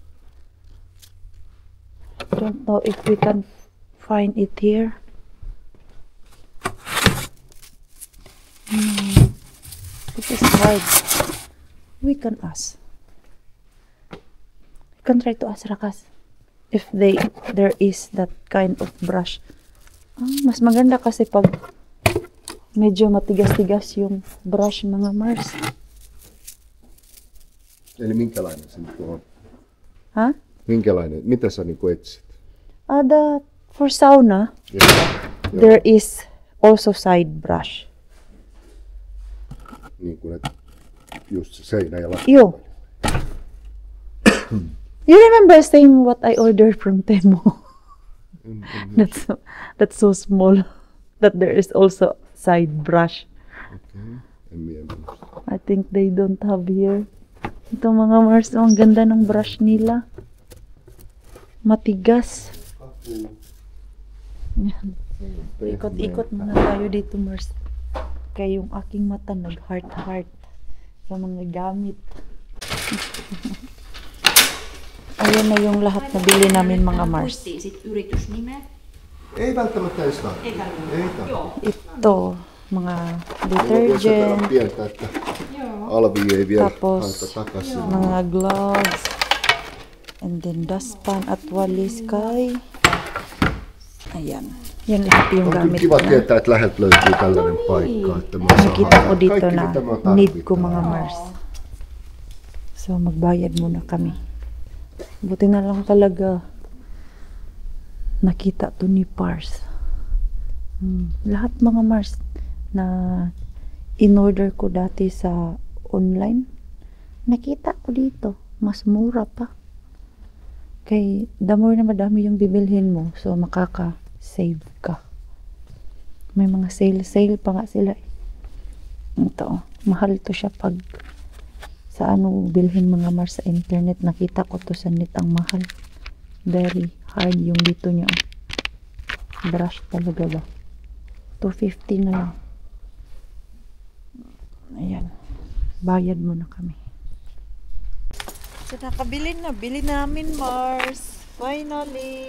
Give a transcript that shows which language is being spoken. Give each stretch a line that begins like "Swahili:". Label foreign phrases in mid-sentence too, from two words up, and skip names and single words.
English: Don't know if we can find it here. This is hard. We can ask. We can try to ask Rakas if there is that kind of brush.
Filipino: Mas maganda kasi pag medyo matigas-tigas yung brush, mga Mars.
Finnish: Eli minkälainen se nyt on? Ha? Minkälainen? Mitä sä niinku etsit?
English: For sauna, there is also side brush.
Finnish: Niin kuin, että just se seinä ja lattia. Joo.
English: You remember saying what I ordered from Temu? That's so small that there is also side brush.
Finnish: Okay. En minä muista.
English: I think they don't have here.
Filipino: Ito mga Mars, ang ganda ng brush nila. Matigas. Yan. Ikot-ikot muna tayo dito, Mars. Kaya yung aking mata nag-heart-heart sa mga gamit. Ayan na yung lahat na bili namin mga Mars.
Finnish: Muistiin sit yritysnimeä. Ei välttämättä edes tarvitse. Eikä Ei tarvitse. Joo.
Filipino: Ito, mga
Finnish: Mulla on vielä sen verran
Filipino: detergent,
Finnish: pientä, että Joo. Alvi ei vielä
Filipino: Tapos,
Finnish: haeta takaisin.
Filipino: mga gloves,
English: and then
Filipino: dustpan at walis kay. Ayan. Yan lahat yung
Finnish: On kyllä
Filipino: gamit
Finnish: kiva
Filipino: na.
Finnish: tietää, että läheltä löytyy tällainen paikka, että mä saan
Filipino: Nakita ko dito
Finnish: kaikki
Filipino: na
Finnish: mitä mä
Filipino: need ko
Finnish: tarvitaan.
Filipino: mga Mars. So magbayad muna kami. Buti na lang talaga nakita to ni Pars. Lahat mga Mars na in-order ko dati sa online, nakita ko dito. Mas mura pa. Kay
English: the more
Filipino: na madami yung bibilhin mo, so makaka-save ka. May mga sale pa nga sila. Ito, mahal to siya pag sa ano bilhin mga Mars sa internet. Nakita ko to sa net, ang mahal.
English: Very hard
Filipino: yung dito niya. Brush talaga ba? 250 na lang. Ayan. Bayad muna kami. So nakabili na. Bili namin Mars. Finally.